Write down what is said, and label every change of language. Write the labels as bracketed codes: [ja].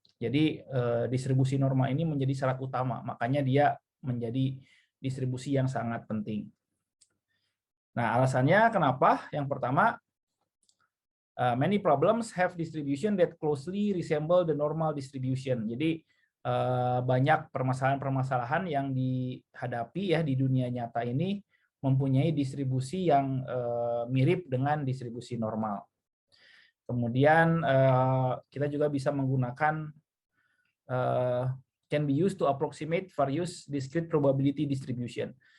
[id] Jadi distribusi normal ini menjadi syarat utama, makanya dia menjadi distribusi yang sangat penting. Nah, alasannya kenapa? Yang pertama, [en] many problems have distribution that closely resemble the normal distribution. [id] Jadi banyak permasalahan-permasalahan yang dihadapi ya di dunia nyata ini mempunyai distribusi yang mirip dengan distribusi normal. Kemudian kita juga bisa menggunakan [en] can be used to approximate various discrete probability distribution.